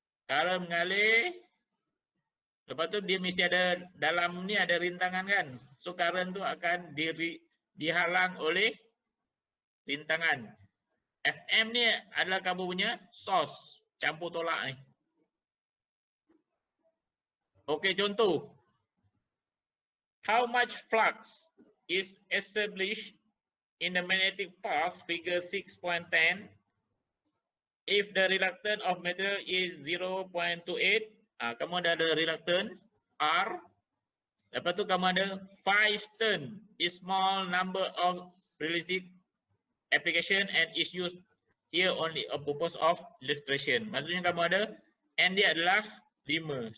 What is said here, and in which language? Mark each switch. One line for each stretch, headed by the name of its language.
Malay: Current mengalir. Lepas tu dia mesti ada, dalam ni ada rintangan kan. So current tu akan dihalang oleh rintangan. Fm ni adalah kamu punya source, campur tolak ni. Okey, contoh.
English: How much flux is established in the magnetic path, figure 6.10, if the reluctance of material is 0.28,
Malay: kamu ada reluctance R, lepas tu kamu ada 5 turn,
English: is small number of realistic application and is used here only a purpose of illustration.
Malay: Maksudnya kamu ada N dia adalah 5.